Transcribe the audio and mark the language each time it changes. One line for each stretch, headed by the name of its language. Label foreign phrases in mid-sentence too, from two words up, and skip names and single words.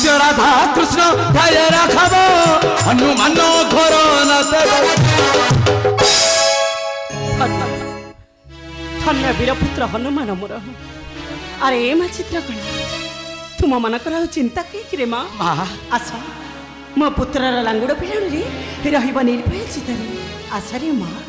Odia: ରାଧା କୃଷ୍ଣ ଧାରେ ରଖାବ ହନୁମାନ ଘର ନ ଦେବ ଧନ୍ୟ ଧନ୍ୟ ବୀରପୁତ୍ର ହନୁମାନ ମୋର ଆରେ ଏ ମା ଚିତ୍ରକଳା ତୁମ ମାନଙ୍କର ଆଉ ଚିନ୍ତା କିରେ ମା ମା ଆସ ମୋ ପୁତ୍ରର ଲାଙ୍ଗୁଡ଼ ପିଲାଣରେ ରହିବ ନିର୍ଭୟ ଚିତ୍ତରେ ଆସରେ ମା